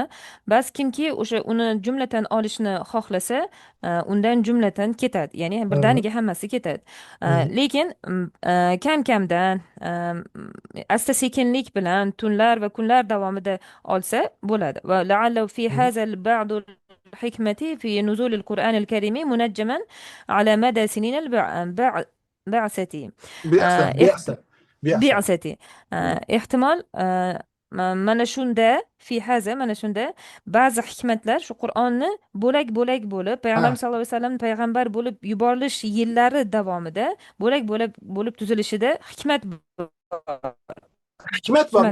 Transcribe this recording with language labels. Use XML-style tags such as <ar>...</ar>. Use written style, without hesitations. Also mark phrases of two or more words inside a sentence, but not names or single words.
<uz>Bas kimki o'sha uni jumlatan olishni xohlasa, undan jumlatan ketadi, ya'ni birdaniga hammasi ketadi. Lekin kam-kamdan, asta-sekinlik bilan tunlar va kunlar davomida olsa bo'ladi.</uz> <ar>ولعل في هذا البعض الحكمة في نزول القرآن الكريم منجما على مدى سنين البعثة. Bi'sa, آه، احت- بعثة، بعثة. بعثة.</ar> <uz>احتمال mana shunda</uz> <ar>في هذا,</ar> <uz>mana shunda ba'zi hikmatlar shu Qur'onni bo'lak bo'lib payg'ambarimiz Ha,</uz> <ar>صلى الله عليه وسلم</ar> <uz>payg'ambar bo'lib yuborilish yillari davomida bo'lak tuzilishida hikmat bor.</uz>